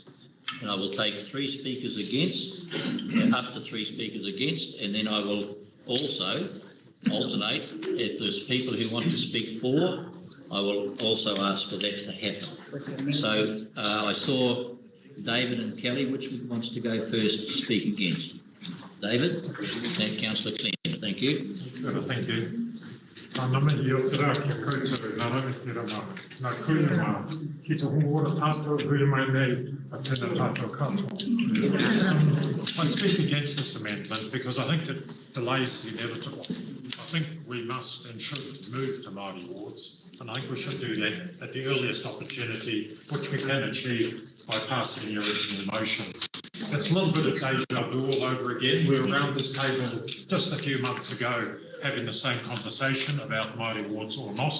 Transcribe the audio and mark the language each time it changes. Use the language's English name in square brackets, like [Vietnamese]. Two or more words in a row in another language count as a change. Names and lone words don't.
[English] And I will take 3 speakers against, up to 3 speakers against, and then I will also alternate. If there's people who want to speak for, I will also ask for that to happen. So I saw David and Kelly, which wants to go first to speak against? David? And Councillor Clem, thank you. Thank you. [Māori] Nā mihi o te rā ki a koutou, nā rau te rama, nā kuinga, ki te hongo ora tātou, hui mai nei, a tēnā tātou katoa. [English] I speak against this amendment because I think it delays the inevitable. I think we must and should move to Māori wards, and I think we should do that at the earliest opportunity, which we can achieve by passing the original motion. It's a little bit of deja vu all over again. We were around this table just a few months ago having the same conversation about Māori wards or not.